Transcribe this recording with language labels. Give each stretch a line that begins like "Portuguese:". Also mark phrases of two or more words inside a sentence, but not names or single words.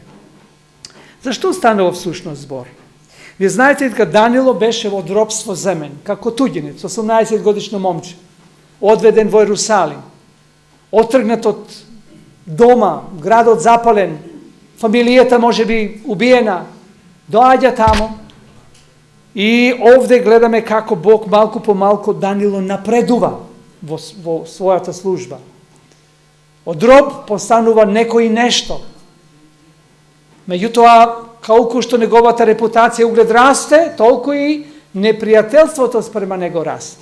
Macedonian: Зашто станува всушност збор? Вие знаете дека Даниело беше во робство земен, како туѓинец, 18 годишно момче, одведен во Ерусалим, отргнат од дома, градот запален, фамилијата може би убиена, Доѓа тамо и овдје гледаме како Бог малко по малко Данило напредува во својата служба. Од роб постанува неко и нешто. Меѓутим, колико што неговата репутација и углед расте, толико и непријателство то спрема него расте.